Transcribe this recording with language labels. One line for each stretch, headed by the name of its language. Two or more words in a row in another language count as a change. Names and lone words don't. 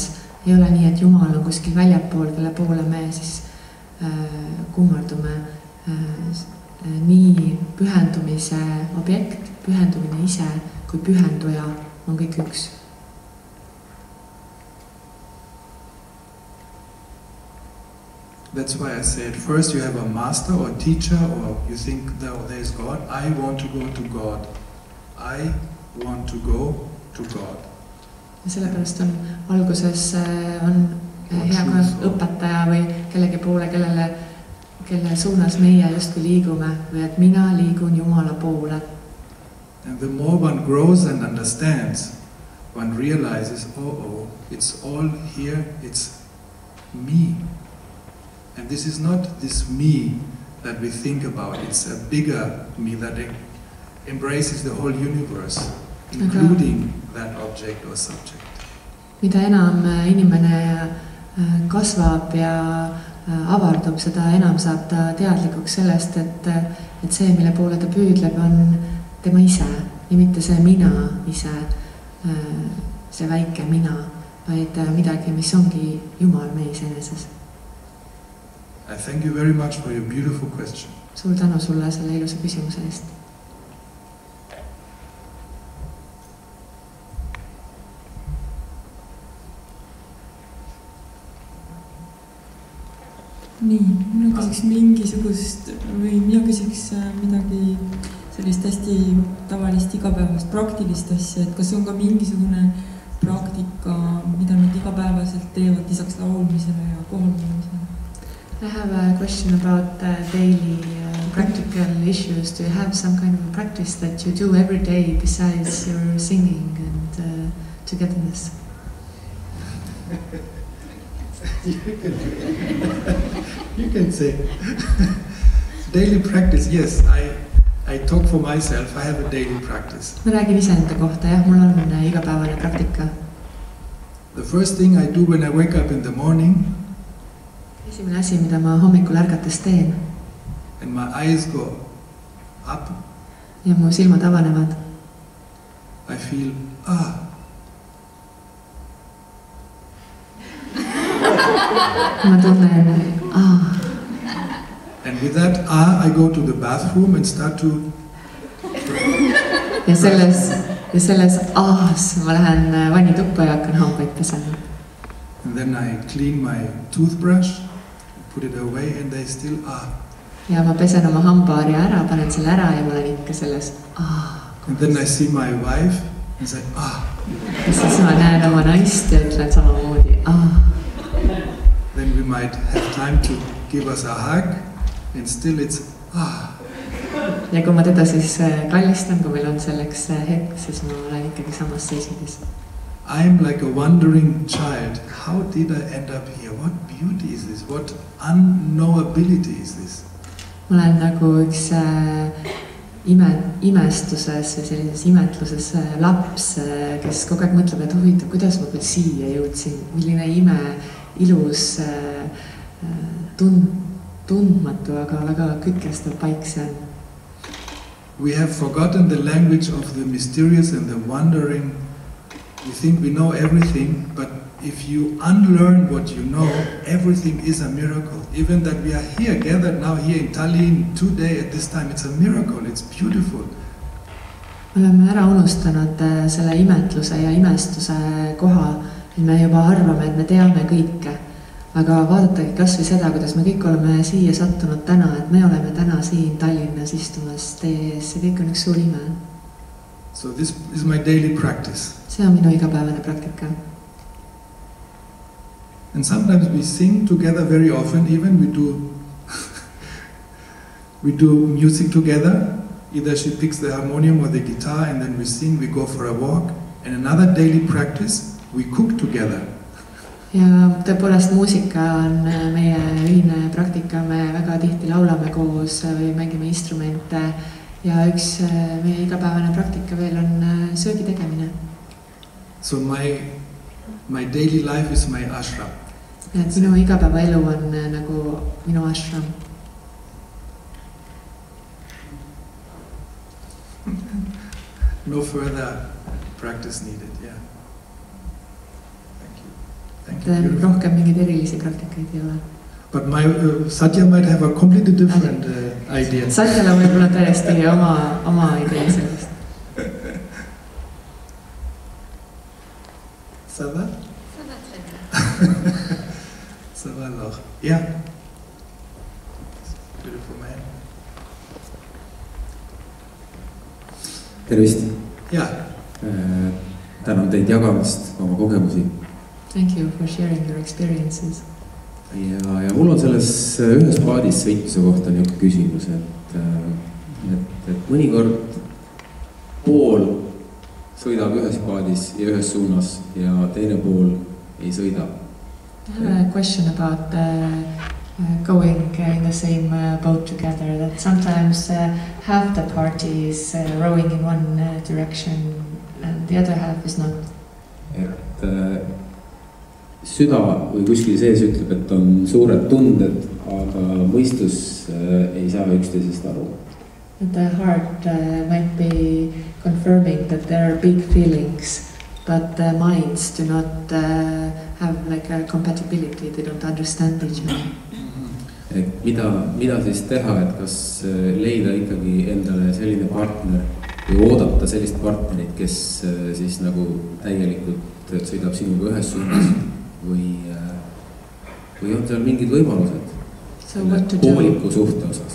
Estonian: Ei ole nii, et Jumal on kuskil väljapool, kelle poole me siis kummardume. nii pühendumise objekt, pühendumine ise kui pühenduja on kõik üks.
English: That's why I said, first you have a master or teacher, or you think, no, there is God. I want to go to God. I want to go to God.
Estonian: Ja sellepärast on alguses on hea ka õpetaja või kellegi poole, kelle suunas meie justkui liigume või et mina liigun Jumala poole.
English: And the more one grows and understands, one realizes, oh, it's all here, it's me. And this is not this me that we think about, it's a bigger me that embraces the whole universe, including that object or subject.
Estonian: Mida enam inimene kasvab ja avardub, seda enam saab ta teadlikuks sellest, et see, mille poole ta püüdleb, on tema ise ja mitte see mina ise, see väike mina, vaid midagi, mis ongi Jumal meie iseeneses.
English: I thank you very much for your beautiful question.
Estonian: Suur tänu sulle selle ilusa küsimuse eest. Nii, mina küsiks mingisugust või mina küsiks midagi sellist hästi tavalist igapäevast praktilist asja, et kas on ka mingisugune praktika, mida nad igapäevaselt teevad lisaks laulmisele ja kohaldumisele?
English: I have a question about daily practical issues. Do you have some kind of a practice that you do every day besides your singing and togetherness? You can say. Daily practice, yes. I talk for myself. I have a daily practice.
Estonian: Ma räägin iseenda kohta, jah, mul on igapäevane praktika.
English: The first thing I do when I wake up in the morning,
Estonian: esimene asi, mida ma hommikul ärgates teen,
English: and my eyes go up,
Estonian: ja mu silmad avanevad,
English: I feel,
Estonian: ma tunnen,
English: and with that, I go to the bathroom and start to...
Estonian: ja selles aas ma lähen vannituppa ja hakkan hambaid pesema.
English: And then I clean my toothbrush, put it away, and they still
Estonian: ja ma pesen oma hambaharja ära, panen selle ära ja ma olen ikka selles
English: And then I see my wife and say
Estonian: ja siis ma näen oma naist ja ütlen samamoodi
English: Then we might have time to give us a hug and still it's
Estonian: ja kui ma teda siis kallistan, kui meil on selleks hetk, siis ma olen ikkagi samas seisundis.
English: I'm like a wandering child. How did I end up here? What beauty is this? What unknowability is this?
Estonian: Ma olen nagu üks imestuses või sellises imetluses laps, kes kogu aeg mõtleb, et huvitav, kuidas ma küll siia jõudsin, milline ilus tundmatu, aga väga kütkestav paik see on.
English: We have forgotten the language of the mysterious and the wondering. We think we know everything, but if you unlearn what you know, everything is a miracle. Even that we are here, gathered now here in Tallinn today at this time, it's a miracle, it's beautiful.
Estonian: Me oleme ära unustanud selle imetluse ja imestuse koha, et me juba arvame, et me teame kõike. Aga vaadatagi kas või seda, kuidas me kõik oleme siia sattunud täna, et me oleme täna siin Tallinnas istumas teie ees, see kõik on üks suur ime.
English: So this is my daily practice.
Estonian: See on minu igapäevane praktika.
English: And sometimes we sing together very often, even we do music together. Either she picks the harmonium or the guitar and then we sing, we go for a walk. And another daily practice, we cook together.
Estonian: Ja tõepoolest muusika on meie ühine praktika, me väga tihti laulame koos või mängime instrumente ja üks meie igapäevane praktika veel on söögi tegemine.
English: So my daily life is my ashram.
Estonian: Et minu igapäevaelu on nagu minu ashram.
English: No further practice needed, yeah.
Estonian: Rohkem mingeid erilisi praktikaid ei ole.
English: But Satya might have a completely different idea.
Estonian: Satyal on võib-olla täiesti oma idee sellest.
French: Ça va? Ça va très bien. Ça va alors.
English: Yeah. Beautiful man.
Estonian: Tervist.
English: Yeah.
Estonian: Tänan teid jagamast oma kogemusi.
English: Thank you for sharing your experiences.
Estonian: Ja mul on selles ühes paadis sõitmise kohta niisugune küsimus, et mõnikord pool sõidab ühes paadis ja ühes suunas ja teine pool ei sõida.
English: I have a question about going in the same boat together, that sometimes half the party is rowing in one direction and the other half is not.
Estonian: Et süda või kuskil sees ütleb, et on suured tunded, aga mõistus ei saa üksteisest aru.
English: The heart might be confirming that there are big feelings, but the minds do not have like a compatibility, they don't understand each other.
Estonian: Et mida siis teha, et kas leida ikkagi endale selline partner või oodata sellist partnerit, kes siis nagu täielikult sõidab sinuga ühes suunas või on seal mingid võimalused pooliku suhte osas?